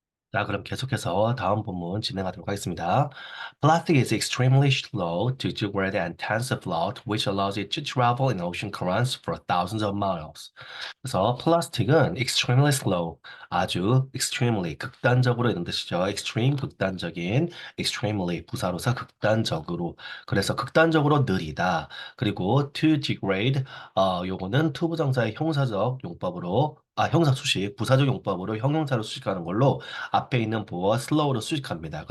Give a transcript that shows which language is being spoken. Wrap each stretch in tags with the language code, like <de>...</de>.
<ko>자, 그럼 계속해서 다음 본문 진행하도록 하겠습니다.</ko> <en>Plastic is extremely slow to degrade and tends to float, which allows it to travel in ocean currents for thousands of miles.</en> <ko>그래서 플라스틱은</ko> <en>extremely slow,</en> <ko>아주 extremely, 극단적으로 이런 뜻이죠. extreme, 극단적인, extremely, 부사로서 극단적으로. 그래서 극단적으로 느리다. 그리고</ko> <en>to degrade,</en> <ko>요거는 to 부정사의 형사적 용법으로 형사 수식, 부사적 용법으로 형용사로 수식하는 걸로 앞에 있는 보어 slow로 수식합니다.</ko>